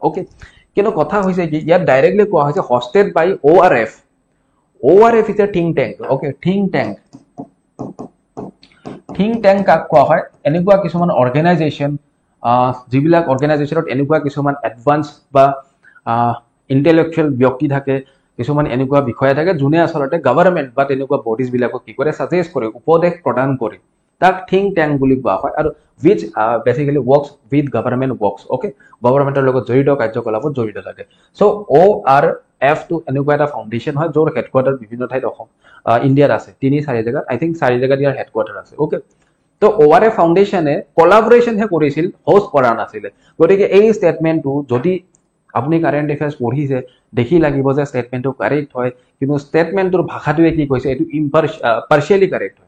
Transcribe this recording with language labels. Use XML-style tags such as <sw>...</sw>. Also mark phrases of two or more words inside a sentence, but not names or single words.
<as>ওকে, কিন্তু কথা হৈছে কি ইয়াত ডাইৰেক্টলি কোৱা হৈছে</as> <en>hosted by</en> <as>ORF।</as> <en>ORF is a think tank. Okay, think tank, think tank কাক কোৱা হয়?</en> <as>এনেকুৱা কিছুমান অৰ্গেনাইজেশ্যন, যিবিলাক অৰ্গেনাইজেশ্যনত এনেকুৱা কিছুমান এডভান্স বা ইণ্টেলেকচুৱেল ব্যক্তি থাকে, কিছুমান এনেকুৱা বিষয়া থাকে যোনে আচলতে গভৰ্ণমেণ্ট বা তেনেকুৱা বডিজ বিলাকক কি কৰে, সাজেষ্ট কৰে, উপদেশ প্ৰদান কৰে, তাক</as> <en>think tank</en> <as>বুলি কোৱা হয়। আৰু</as> <en>which basically works with government works.</en> <as>Okay, গভৰ্ণমেণ্টৰ লগত জড়িত কাৰ্যকলাপত জড়িত থাকে। সো ORF টো এনেকুৱা এটা ফাউণ্ডেশ্যন হয় য'ৰ হেডকোৱাৰ্টাৰ বিভিন্ন ঠাইত ইণ্ডিয়াত আছে, 3-4 জেগাত,</as> <en>I think</en> <as>4 জেগাত ইয়াৰ হেডকোৱাৰ্টাৰ আছে। ওকে, তো ORF ফাউণ্ডেশ্যনে কলাবৰেশ্যনহে কৰিছিল, হোষ্ট কৰা নাছিলে। গতিকে এই ষ্টেটমেণ্টটো যদি আপুনি</as> <en>current affairs</en> <as>পঢ়িছে দেখি লাগিব যে ষ্টেটমেণ্টটো কাৰেক্ট হয়, কিন্তু ষ্টেটমেণ্টটোৰ ভাষাটোৱে কি কৈছে এইটো</as> <en>partially correct</en> <as>হয়।</as>